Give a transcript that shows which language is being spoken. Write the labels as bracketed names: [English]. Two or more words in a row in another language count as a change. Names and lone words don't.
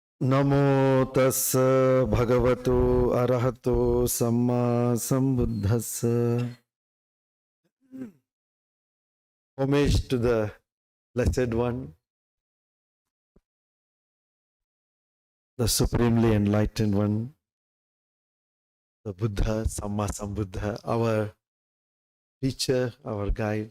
[Pali] Namo tassa bhagavato arahato samma sambuddhassa. [English] Homage to the Blessed One, the Supremely Enlightened One, the Buddha, [Pali] Samma Sambuddha, [English] our teacher, our guide.